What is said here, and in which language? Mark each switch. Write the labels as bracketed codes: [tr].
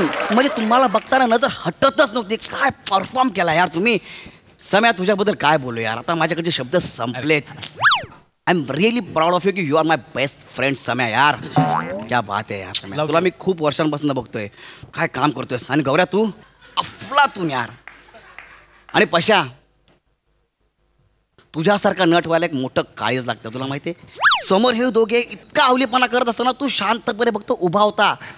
[mr] म्हणजे तुम्हाला बघताना नजर हटतच नव्हती. काय परफॉर्म केला यार तुम्ही. सम्या तुझ्याबद्दल काय बोलू यार. आता माझ्याकडचे शब्द संपलेत. [en] I am really proud of you [mr] की [en] You are my best friend सम्या यार. [hi] क्या बात [mr] आहे यार सम्या. तुला मी खूप वर्षांपासून बघतोय. काय काम करतोयस. आणि गौऱ्या तू अफलातून यार. आणि पशा तुझ्यासारखा नट व्हायला एक मोठं काळीज लागतं. तुला माहिती आहे. समोर हे दोघे इतका अवलीपणा करत असताना तू शांतपणे फक्त उभा होता.